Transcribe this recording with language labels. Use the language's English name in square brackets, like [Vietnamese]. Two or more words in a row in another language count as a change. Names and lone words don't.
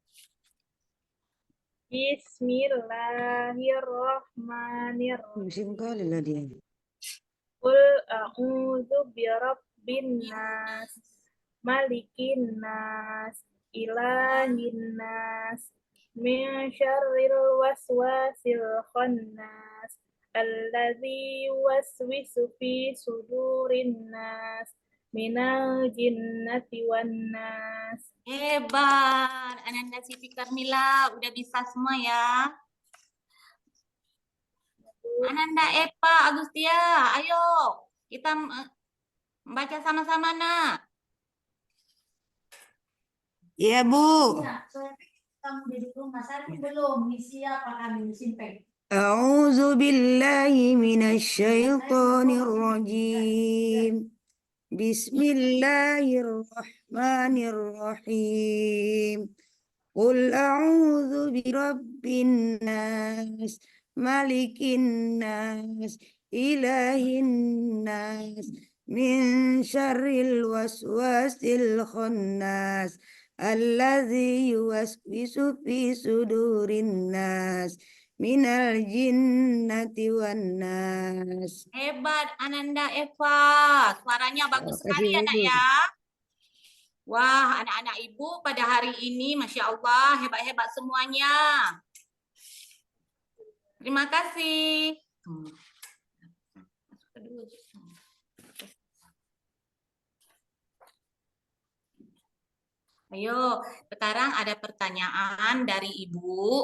[Arabic] بسم الله الرحمن الرحيم. قل أعوذ برب الناس ملك الناس إله الناس من شر الوسواس الخناس الذي يوسوس في صدور الناس من الجنة والناس. [Indonesian] Hebat, Ananda Siti Karmila udah bisa semua ya. Ananda Eva Agustia, ayo kita membaca sama-sama nak. Iya, Bu. [Arabic] أعوذ بالله من الشيطان الرجيم. بسم الله الرحمن الرحيم. قل أعوذ برب الناس ملك الناس إله الناس من شر الوسواس الخناس الذي يوسوس في صدور الناس من الجنة والناس. [Indonesian] Hebat Ananda Eva, suaranya bagus sekali ya nak ya. Wah, anak-anak ibu pada hari ini [Arabic] ما شاء الله [Indonesian] hebat-hebat semuanya. Terima kasih. Ayo, sekarang ada pertanyaan dari ibu.